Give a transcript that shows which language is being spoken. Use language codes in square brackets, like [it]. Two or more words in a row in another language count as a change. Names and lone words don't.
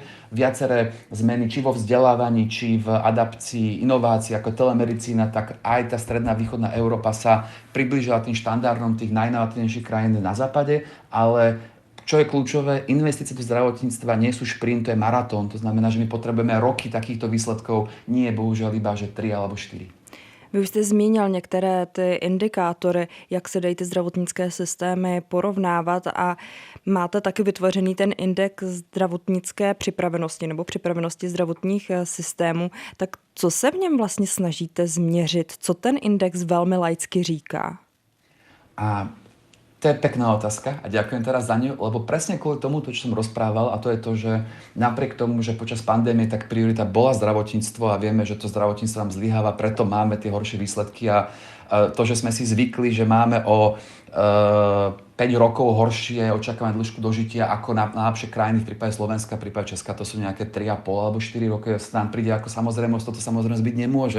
[sk] Viaceré zmeny, či vo vzdelávaní, či v adapcii inovácií ako telemedicína, tak aj tá stredná východná Európa sa priblížila tým štandardom tých najinovatívnejších krajín na západe, ale čo je kľúčové, investície do zdravotníctva nie sú šprint, to je maratón. To znamená, že my potrebujeme roky takýchto výsledkov, nie je bohužiaľ iba, že 3 alebo 4. [cs] Vy už jste zmínil některé ty indikátory, jak se dají ty zdravotnické systémy porovnávat a máte taky vytvořený ten index zdravotnické připravenosti nebo připravenosti zdravotních systémů. Tak co se v něm vlastně snažíte změřit? Co ten index velmi laicky říká? [sk] To je pekná otázka a ďakujem teraz za ňu, lebo presne kvôli tomu, čo som rozprával, a to je to, že napriek tomu, že počas pandémie tak priorita bola zdravotníctvo a vieme, že to zdravotníctvo nám zlyháva, preto máme tie horšie výsledky a to, že sme si zvykli, že máme o 5 rokov horšie očakávané dĺžku dožitia ako najlepšie krajiny v prípade Slovenska, v prípade Česka, to sú nejaké 3,5 alebo 4 roky, nám príde ako samozrejmosť, toto samozrejmosť byť nemôže.